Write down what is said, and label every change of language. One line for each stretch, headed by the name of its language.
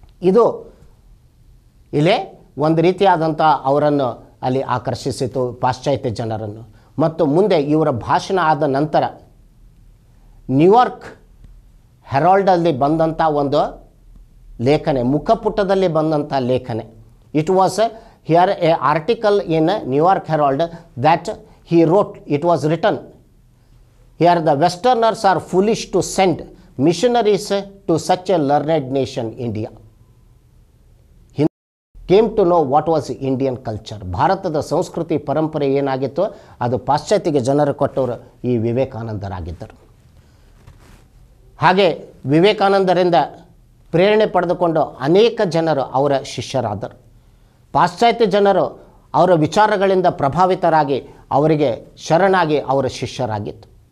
Kannada: ಇದು ಇಲ್ಲೇ ಒಂದು ರೀತಿಯಾದಂಥ ಅವರನ್ನು ಅಲ್ಲಿ ಆಕರ್ಷಿಸಿತು ಪಾಶ್ಚಾತ್ಯ ಜನರನ್ನು. ಮತ್ತು ಮುಂದೆ ಇವರ ಭಾಷಣ ಆದ ನಂತರ ನ್ಯೂಯಾರ್ಕ್ ಹೆರಾಲ್ಡಲ್ಲಿ ಬಂದಂಥ ಒಂದು ಲೇಖನೆ, ಮುಖಪುಟದಲ್ಲಿ ಬಂದಂಥ ಲೇಖನೆ.
English: It was here a article in New York Herald that he wrote, it was written here, the westerners are foolish to send missionaries to such a learned nation India. Came to know what was Indian culture.
Kannada: ಭಾರತದ ಸಂಸ್ಕೃತಿ ಪರಂಪರೆ ಏನಾಗಿತ್ತು ಅದು ಪಾಶ್ಚಾತ್ಯಗೆ ಜನರು ಕೊಟ್ಟವರು ಈ ವಿವೇಕಾನಂದರಾಗಿದ್ದರು. ಹಾಗೆ ವಿವೇಕಾನಂದರಿಂದ ಪ್ರೇರಣೆ ಪಡೆದುಕೊಂಡು ಅನೇಕ ಜನರು ಅವರ ಶಿಷ್ಯರಾದರು. ಪಾಶ್ಚಾತ್ಯ ಜನರು ಅವರ ವಿಚಾರಗಳಿಂದ ಪ್ರಭಾವಿತರಾಗಿ ಅವರಿಗೆ ಶರಣಾಗಿ ಅವರ ಶಿಷ್ಯರಾಗಿತ್ತು.